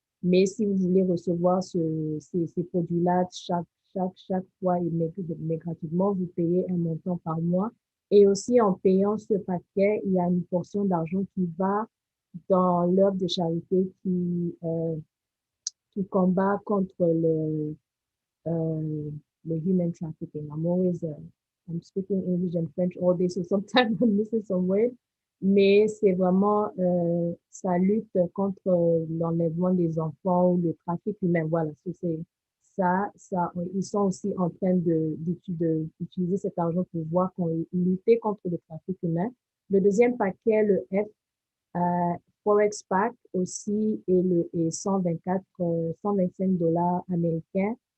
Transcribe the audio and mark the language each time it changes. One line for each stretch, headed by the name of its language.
French: Mais si vous voulez recevoir ces produits-là chaque fois mais gratuitement, vous payez un montant par mois. Et aussi, en payant ce paquet, il y a une portion d'argent qui va dans l'œuvre de charité qui combat contre le
English: human trafficking. I'm speaking English and French all day, so sometimes I'm missing some words.
French: Mais c'est vraiment, ça lutte contre l'enlèvement des enfants ou le trafic humain. Voilà, c'est ça, ils sont aussi en train d'utiliser cet argent pour voir qu'on lutter contre le trafic humain. Le deuxième paquet, le F, Forex Pack aussi, est 125 $ américains.